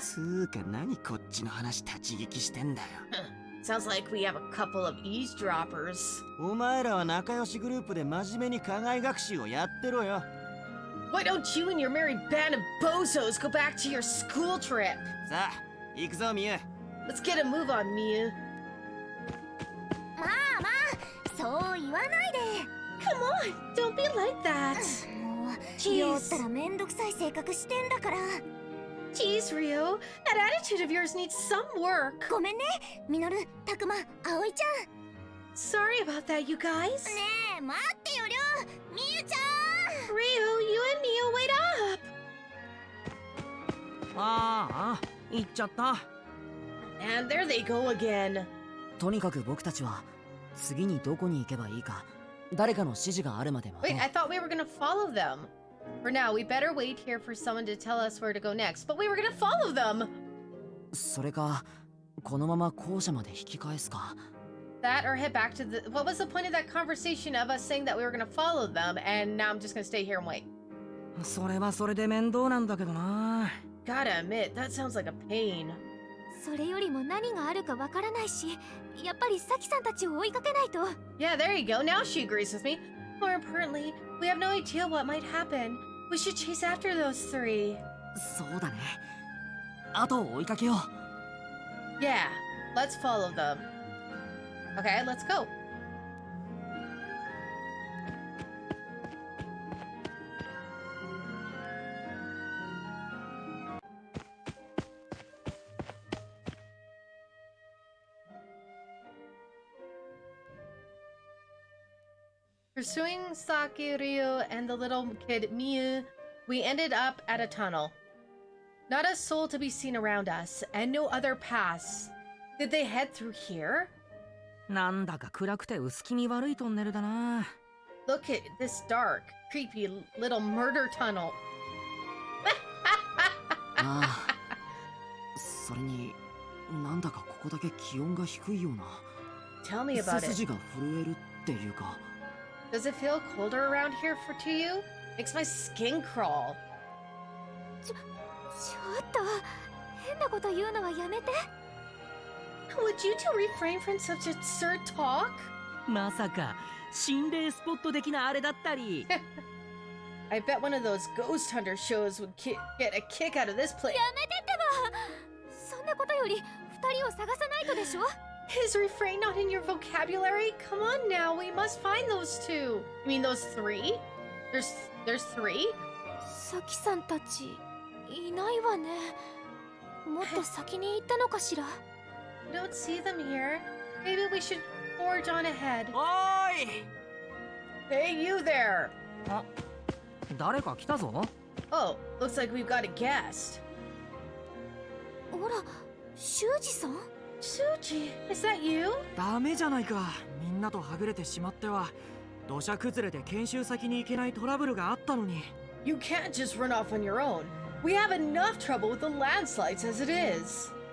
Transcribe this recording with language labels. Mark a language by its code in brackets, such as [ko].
[ja] つうか何こっちの話立ち聞きしてんだよ。 [en] Sounds like we have a couple of eavesdroppers. [ja] お前らは仲良しグループで真面目に課外学習をやってろよ。 [en] Why don't you and your merry band of bozos go back to your school trip? [ja] さあ行くぞミュウ。 [en] Let's get a move on, Miu. [ja] まあまあ、そう言わないで。 [en] Come on, don't be like that. [ja] もう、 [en] Jeez. [ja] 酔ったらめんどくさい性格してんだから。 [en] Jeez, Rio, that attitude of yours needs some work. [ja] ごめんね、ミノル、タクマ、アオイちゃん。 [en] Sorry about that, you guys. [ja] ねえ、待ってよ、りょう。みゆちゃ [en] Rio, you and Miu, wait up. [ja] ああ、行っちゃった。 [en] And there they go again. [ja] とにかく僕たちは次にどこに行けばいいか誰かの指示があるまで待と [en] Wait, [ja] う。 [en] I thought we were gonna follow them. For now, we better wait here for someone to tell us where to go next. But we were gonna follow them. [ja] それかこのまま校舎まで引き返すか。 [en] That or head back to the. What was the point of that conversation of us saying that we were gonna follow them, and now I'm just gonna stay here and wait? [ja] それはそれで面倒なんだけどな。 [en] Gotta admit, that sounds like a pain. ん。 [ja] それよりも何があるかわからないし、やっぱりサキさんたちを追いかけないと。 [en] Yeah, there you go. Now she agrees with me. More importantly, we have no idea what might happen. We should chase after those three. [ja] そうだね。あと追いかけよう。 [en] Yeah, let's follow them. Okay, let's go. Pursuing Saki, Ryu, and the little kid Miu, we ended up at a tunnel. Not a soul to be seen around us, and no other paths. Did they head through here? [ja] なんだか暗くて薄気味悪いトンネルだな。 [en] Look at this dark, creepy little murder tunnel. ああ。 [ja] それになんだかここだけ気温が低いような。 [en] Tell me [ja] 背 [en] about it. [ja] 筋が震えるっていうか。 [en] Does it feel colder around here to you? Makes my skin crawl. [ja] ちょっと、変なこと言うのはやめて。 [en] Would you two refrain from such absurd talk? [ja] まさか心霊スポット的なあれだったり。 [en] I bet one of those ghost hunter shows would get a kick out of this place. [ja] やめてってば。そんなことより、二人を探さないとでしょ。 [en] Is refrain not in your vocabulary? Come on now, we must find those two. You mean those three? There's three? [ja] サキさんたち、いないわね。もっと先に行ったのかしら。 [en] I don't see them here. Maybe we should forge on ahead. [ja] おーい。 [en] Hey, you there! [ja] あ、誰か来たぞ。 [en] Oh, looks like we've got a guest. [ja] ほら、修二さん。 [en] Suji, is that you? [ja] ダメじゃないか。みんなとはぐれてしまっては土砂崩れで研修先に行けないトラブルがあったのに。 [en] You can't just run off on your own. We have enough trouble with the landslides as it is.